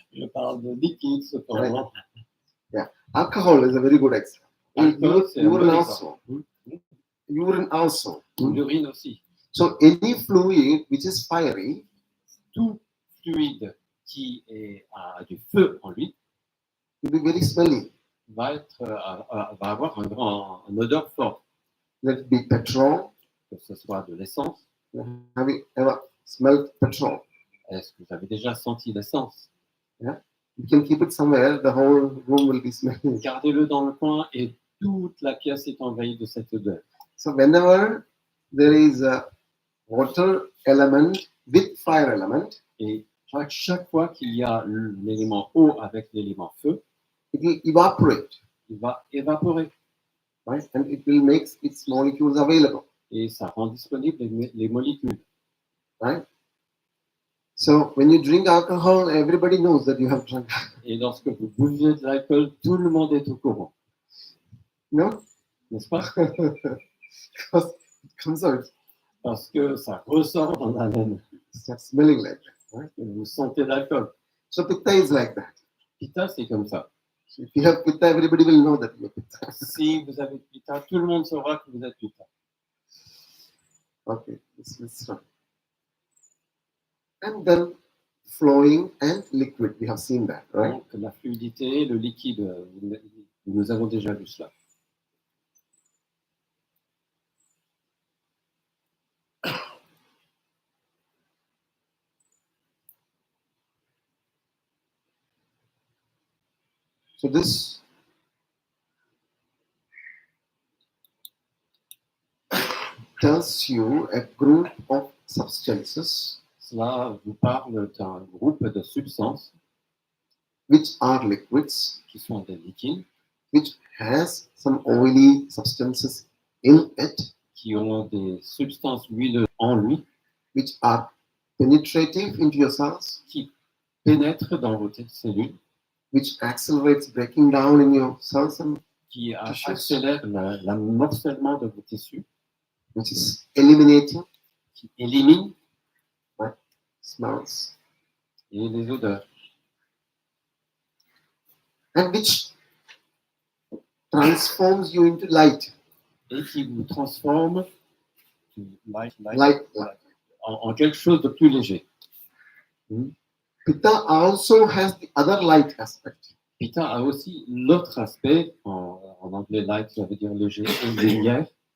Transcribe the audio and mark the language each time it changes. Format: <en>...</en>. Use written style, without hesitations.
<fr>Je parle de liquide cependant.</fr> <en>Alcohol is a very good example.</en> <fr>Alcool, c'est un bon</fr> <en>Urine</en> <fr>exemple.</fr> <en>also. Urine also.</en> <fr>L'urine aussi.</fr> <en>So any fluid which is fiery</en> <fr>Tout fluide qui a du feu en lui</fr> <en>will be very smelly.</en> <fr>va avoir une odeur forte,</fr> <en>Let it be petrol.</en> <fr>que ce soit de l'essence.</fr> <en>Have you ever smelled petrol?</en> <fr>Est-ce que vous avez déjà senti l'essence?</fr> <en>You can keep it somewhere, the whole room will be smelling.</en> <fr>Gardez-le dans le coin et toute la pièce est envahie de cette odeur.</fr> <en>So whenever there is a water element with fire element,</en> <fr>Et chaque fois qu'il y a l'élément eau avec l'élément feu,</fr> <en>it will evaporate,</en> <fr>il va évaporer</fr> <en>right? And it will make its molecules available,</en> <fr>et ça rend disponible les molécules.</fr> <en>right? So when you drink alcohol, everybody knows that you have drunk.</en> <fr>Et lorsque vous buvez de l'alcool, tout le monde est au courant,</fr> <en>No?</en> <fr>n'est-ce pas?</fr> <en>Because it comes out,</en> <fr>Parce que ça ressort dans la laine.</fr> <en>it starts smelling like that, right?</en> <fr>Vous sentez l'alcool.</fr> <en>So pitta is like that.</en> <fr>Pitta, c'est comme ça.</fr> <en>So if you have pitta, everybody will know that you have pitta.</en> <fr>Si vous avez Pitta, tout le monde saura que vous êtes Pitta.</fr> <en>Okay, let's try. And then flowing and liquid, we have seen that, right?</en> <fr>Donc, la fluidité, le liquide, nous avons déjà vu cela.</fr> <en>So this tells you a group of substances</en> <fr>Cela vous parle d'un groupe de substances</fr> <en>which are liquids,</en> <fr>qui sont des liquides,</fr> <en>which has some oily substances in it,</en> <fr>qui ont des substances huileuses en lui,</fr> <en>which are penetrative into your cells,</en> <fr>qui pénètrent dans vos cellules,</fr> <en>which accelerates breaking down in your cells, and</en> <fr>qui</fr> <en>Tissues.</en> <fr>accélèrent l'amorcellement de vos tissus,</fr> <en>which is eliminating</en> <fr>qui éliminent</fr> <en>smells,</en> <fr>et les odeurs,</fr> <en>and which transforms you into light.</en> <fr>et qui vous transforment</fr> <en>Light.</en> <fr>en quelque chose de plus léger.</fr> <en>Pitta also has the other light aspect.</en> <fr>Pitta a aussi l'autre aspect, en anglais light, ça veut dire léger, lumière,</fr>